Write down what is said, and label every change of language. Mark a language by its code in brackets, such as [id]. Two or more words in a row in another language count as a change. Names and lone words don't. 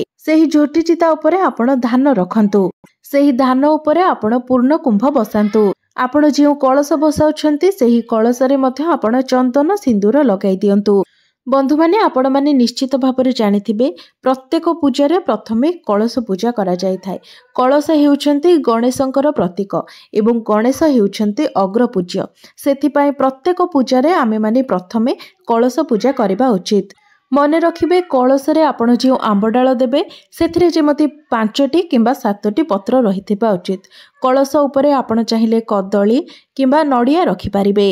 [or] ସେହି ଝୋଟି ଚିତା ଉପରେ ଆପଣ ଧାନ ରଖନ୍ତୁ। ସେହି ଧାନ ଉପରେ ଆପଣ ପୂର୍ଣ୍ଣ କୁମ୍ଭ ବସାନ୍ତୁ। ଆପଣ ଯେ କଳଶ ବସାଉଛନ୍ତି ସେହି କଳଶ ରେ ମଧ୍ୟ ଆପଣ ଚନ୍ଦନ ସିନ୍ଦୂର ଲଗାଇ ଦିଅନ୍ତୁ। ବନ୍ଧୁ ମାନେ ଆପଣ ମାନେ ନିଶ୍ଚିତ ଭାବରେ ଜାଣିଥିବେ ପ୍ରତ୍ୟେକ ପୂଜା ପ୍ରଥମେ କଳଶ ପୂଜା କରା ଯାଇ ଥାଏ। କଳଶ ହେଉଛନ୍ତି ଗଣେଶଙ୍କର ପ୍ରତୀକ ଏବଂ ଗଣେଶ ହେଉଛନ୍ତି ଅଗ୍ର ପୂଜ୍ୟ। ସେଥି ପାଇଁ ପ୍ରତ୍ୟେକ ପୂଜା ରେ ଆମେ ମାନେ ପ୍ରଥମେ କଳଶ ପୂଜା କରିବା ଉଚିତ। ମନେ ରଖିବେ କଳଶ ରେ ଆପଣ ଯେ ଆମ୍ବଡାଳ ଦେବେ ସେଥିରେ ଯେମିତି 5ଟି କିମ୍ବା 7ଟି ପତ୍ର ରହିଥିବା ଉଚିତ। କଳଶ ଉପରେ ଆପଣ ଚାହିଁଲେ କଦଳୀ କିମ୍ବା ନଡ଼ିଆ ରଖି ପାରିବେ।